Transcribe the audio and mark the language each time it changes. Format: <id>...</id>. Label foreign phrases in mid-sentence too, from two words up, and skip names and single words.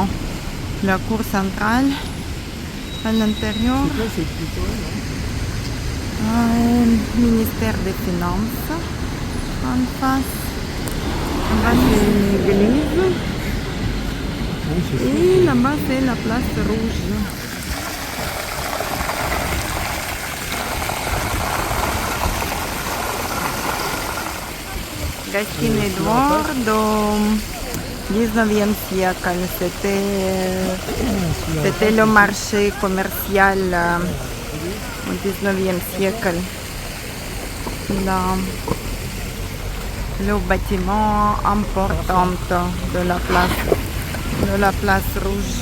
<fr>La cour centrale. À l'intérieur. C'est quoi, c'est plutôt, non? Ministère des Finances en face. Là-bas c'est une église Oui, c'est ça. et là-bas c'est la place rouge. Гостиный двор до 19e siècle. C'était le marché commercial au 19e siècle. le bâtiment important de la place rouge.</fr>